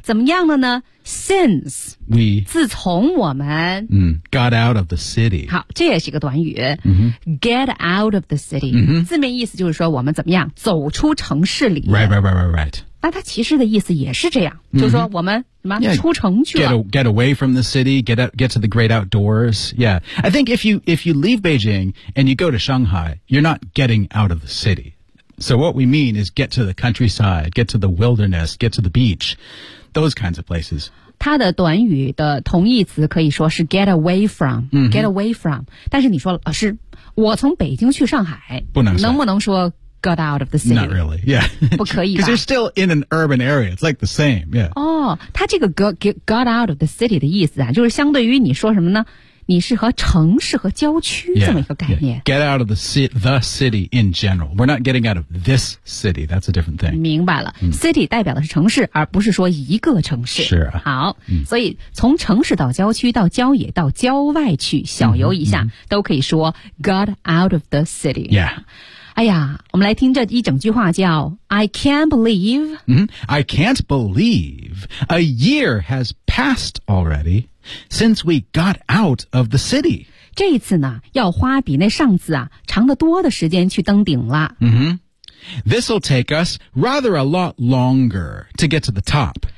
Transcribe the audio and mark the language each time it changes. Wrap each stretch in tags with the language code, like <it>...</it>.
<zh>怎么样了呢？Since</zh> <en>we</en> <zh>自从我们、</zh> <en>got out of the city</en> <zh>好这也是一个短语、</zh> <en>mm-hmm. get out of the city、 mm-hmm.</en> <zh>字面意思就是说我们怎么样走出城市里</zh> <en>right</en> <zh>那它其实的意思也是这样、mm-hmm. 就是说我们什么、出城去了</zh> <en>get away from the city get to the great outdoors yeah I think if you leave Beijing and you go to Shanghai you're not getting out of the citySo what we mean is get to the countryside, get to the wilderness, get to the beach, those kinds of places.</en> <zh>它的短语的同义词可以说是</zh> <en>get away from,、 mm-hmm. get away from.</en> <zh>但是你说老师我从北京去上海不能说。能不能说</zh> <en>got out of the city? Not really, yeah.</en> <zh>不可以吧。</zh> <en>Because you're still in an urban area, it's like the same, yeah.</en> <zh>哦它这个</zh> <en>got out of the city</en> <zh>的意思啊就是相对于你说什么呢你是和城市和郊区这么一个概念。</zh> <en>Yeah, yeah. Get out of the city in general. We're not getting out of this city. That's a different thing.</en> <zh>明白了、City 代表的是城市而不是说一个城市。是啊。好、所以从城市到郊区到郊野到郊外去小游一下、都可以说</zh> <en>got out of the city. Yeah.</en> <zh>哎呀我们来听这一整句话叫</zh> <en>I can't believe、 I can't believe a year has passed already since we got out of the city</en> <zh>这一次呢要花比那上次啊长得多的时间去登顶了、</zh> <en>This will take us rather a lot longer to get to the top</en>